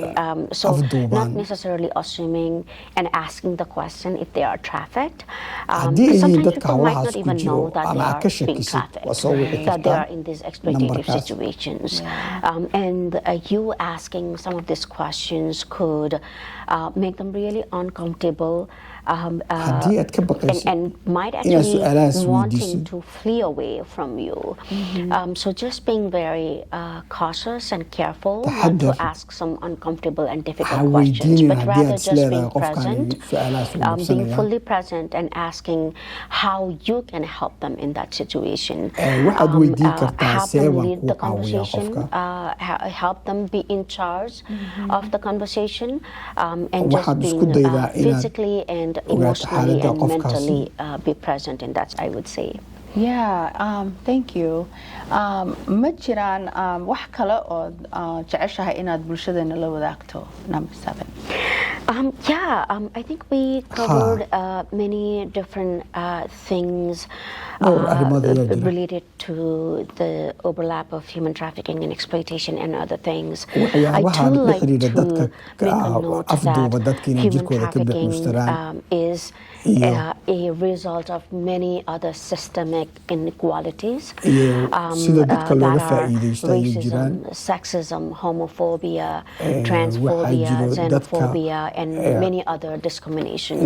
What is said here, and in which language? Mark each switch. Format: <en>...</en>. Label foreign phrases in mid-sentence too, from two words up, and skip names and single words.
<en>So not necessarily assuming and asking the question if they are trafficked. Sometimes people might not even know that they are being trafficked, that they are in these exploitative situations. And you asking some of these questions could make them really uncomfortable.</en> <so>haddii aad ka baqaysid</so> <en>and might</en> <so>inaad</so> <en>actually</en> <so>su'aalahaas</so> <en>wanting</en> <so>weydiisid</so> <en>to flee away from you. So just being very cautious and careful not to</en> <so>taxadar</so> <en>ask some uncomfortable and</en> <so>ha</so> <en>difficult questions,</en> <so>weydiinin</so> <en>but</en> <so>haddii</so> <en>rather</en> <so>aad</so> <en>just</en> <so>isleedahay</so> <en>being</en> <so>qofkani</so> <en>present,</en> <so>su'aalahaas uu</so> <en>being</en> <so>qabsanaya</so> <en>fully present and asking how you can help them in that situation.</en> <so>waxaad weydiin kartaa</so> <en>Have see them</en> <so>baan</so> <en>lead</en> <so>kuu</so> <en>the</en> <so>caawiyaa</so> <en>conversation,</en> <so>qofka</so> <en>help them be in charge of the conversation, and just</en> <so>waxaad isku</so> <en>being</en> <so>daydaa inaad</so> <en>physically and</en> <so>ogaato</so> <en>emotionally</en> <so>xaaladda</so> <en>and</en> <so>qofkaasi</so> <en>mentally be present in that, I would say. Yeah, thank you.</en> <so>Ma jiraan wax kale oo jeceshahay inaad bulshadeena la wadaagto?</so> <en>Number 7. I think we covered many different things related to the overlap of human trafficking and exploitation and other things. I do like to make a note that human trafficking is a result of many other systemic inequalities that are racism, sexism, homophobia, transphobia, xenophobia, and many other discrimination.</en>